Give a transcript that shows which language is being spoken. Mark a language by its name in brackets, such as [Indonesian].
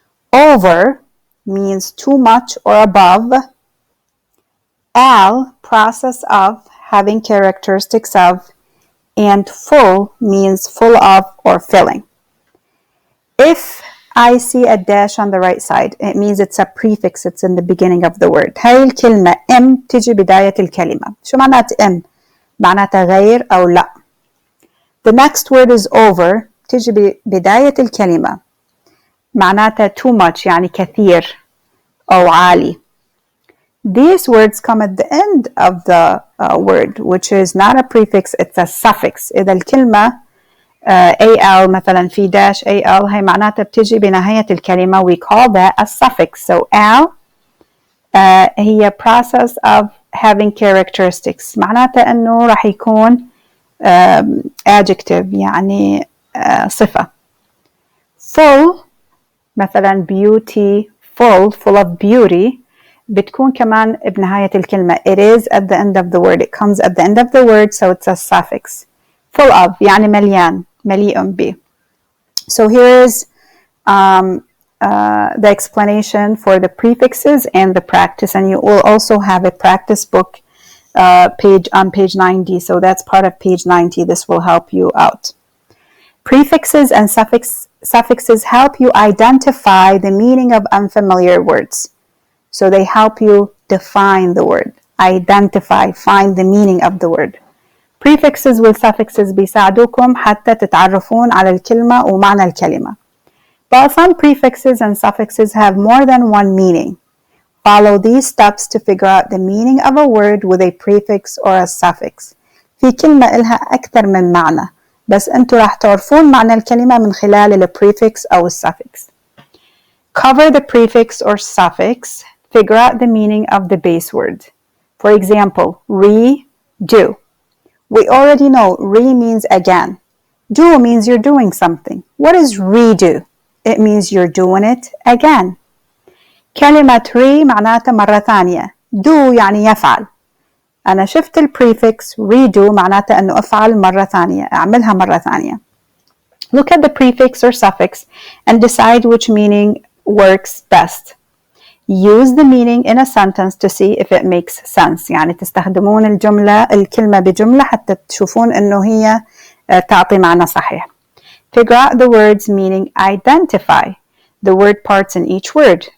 [English] Over means too much or above. Al, process of, having characteristics of. And full means full of or filling. If I see a dash on the right side, it means it's a prefix. It's in the beginning of the word. [Arabic] هاي الكلمة M تجي بداية الكلمة. شو معنات M؟ معناتها غير أو لا. [English] The next word is over. [Arabic] تجي بداية الكلمة. معناتها [English] too much [Arabic] يعني كثير أو عالي. [English] These words come at the end of the word, which is not a prefix, it's a suffix. [Arabic] إذا الكلمة AL مثلا في dash AL هي معناتها بتجي بنهاية الكلمة. [English] We call that a suffix. So al [Arabic] هي [English] process of having characteristics. [Arabic] معناتها أنه راح يكون adjective يعني صفة. [English] Full [Arabic] مثلا [English] beauty full of beauty [Arabic] بتكون كمان بنهاية الكلمة. [English] It is at the end of the word. It comes at the end of the word, so it's a suffix. Full of [Arabic] يعني مليان مليء به. [English] So here is the explanation for the prefixes and the practice, and you will also have a practice book page on page 90. So that's part of page 90. This will help you out. Prefixes and suffixes help you identify the meaning of unfamiliar words. So they help you define the word, identify, find the meaning of the word. [Arabic] Prefixes والsuffixes بيساعدوكم حتى تتعرفون على الكلمة ومعنى الكلمة. [English] But some prefixes and suffixes have more than one meaning. Follow these steps to figure out the meaning of a word with a prefix or a suffix. [Arabic] في كلمة إلها أكثر من معنى، بس أنتوا راح تعرفون معنى الكلمة من خلال ال prefix أو ال suffix. [English] Cover the prefix or suffix. Figure out the meaning of the base word. For example, redo. We already know re means again. Do means you're doing something. What is redo? It means you're doing it again. [Arabic] كلمة re معناتها مرة ثانية. Do يعني يفعل. أنا شفت الprefix redo معناتها أنه أفعل مرة ثانية. أعملها مرة ثانية. [English] Look at the prefix or suffix and decide which meaning works best. Use the meaning in a sentence to see if it makes sense. [Arabic] يعني تستخدمون الكلمة بجملة حتى تشوفون إنه هي تعطي معنى صحيح. [English] Figure out the word's meaning. Identify the word parts in each word.